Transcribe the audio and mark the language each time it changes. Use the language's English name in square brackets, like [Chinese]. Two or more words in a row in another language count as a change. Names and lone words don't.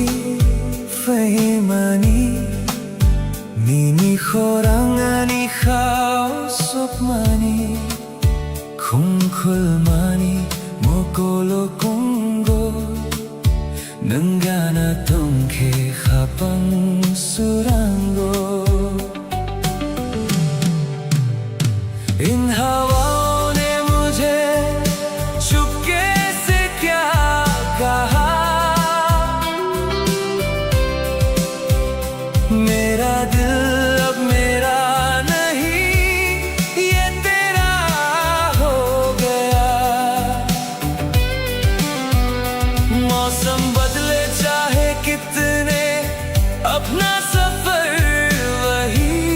[Kok Borok] fahimani Nini khorangani khao sopmani Kungkulmani mokolo kungo Nangana tongke khapang surango [Hindi] इन हवाओं ने मुझे चुपके से क्या कहा मेरा दिल अब मेरा नहीं ये तेरा हो गया मौसम बदले चाहे कितने अपना सफर वही